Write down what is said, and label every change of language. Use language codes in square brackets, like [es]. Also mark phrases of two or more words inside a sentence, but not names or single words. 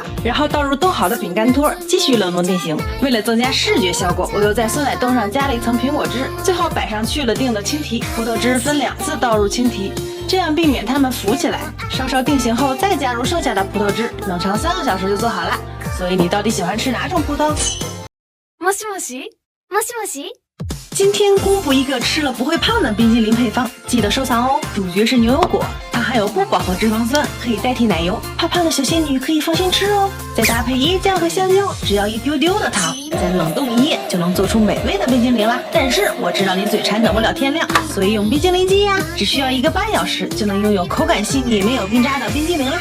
[zh] 然后倒入冻好的饼干托，继续冷冻定型。为了增加视觉效果，我又在酸奶冻上加了一层苹果汁，最后摆上去了定的青提。葡萄汁分2次倒入青提，这样避免它们浮起来。稍稍定型后，再加入剩下的葡萄汁，冷藏3个小时就做好了。所以你到底喜欢吃哪种葡萄？ [ja] もしもしもしもし。 [zh] 今天公布一个吃了不会胖的冰激凌配方，记得收藏哦。主角是牛油果，它含有不饱和脂肪酸，可以代替奶油，怕胖的小仙女可以放心吃哦。再搭配椰浆和香蕉，只要一丢丢的糖，再冷冻1夜就能做出美味的冰激凌啦。但是我知道你嘴馋等不了天亮，所以用冰激凌机呀，只需要1个半小时就能拥有口感细腻没有冰渣的冰激凌啦。